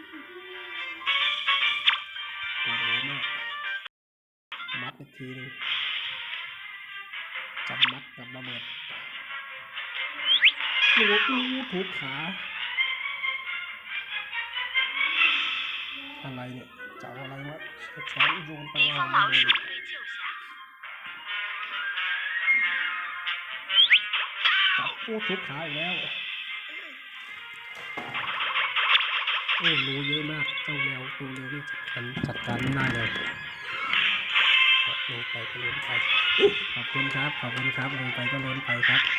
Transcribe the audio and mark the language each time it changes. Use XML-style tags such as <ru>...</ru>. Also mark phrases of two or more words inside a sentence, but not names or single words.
<th>โอ้โหมากมัดอีกทีนึงจับมัดกับระเบิดโอ้โหทุบขาอะไรเนี่ยจะเอาอะไรวะช้อนโยนไป</th> <zh>敌方老鼠被救下。</zh> <th>จับโอ้ทุบขาอีกแล้วโอ้รู้เยอะมากเจ้าแมวตัวเร็วที่จัดการไม่ได้เลยลงไปก็ล้นไปขอบคุณครับลงไปก็ล้นไปครับ</th>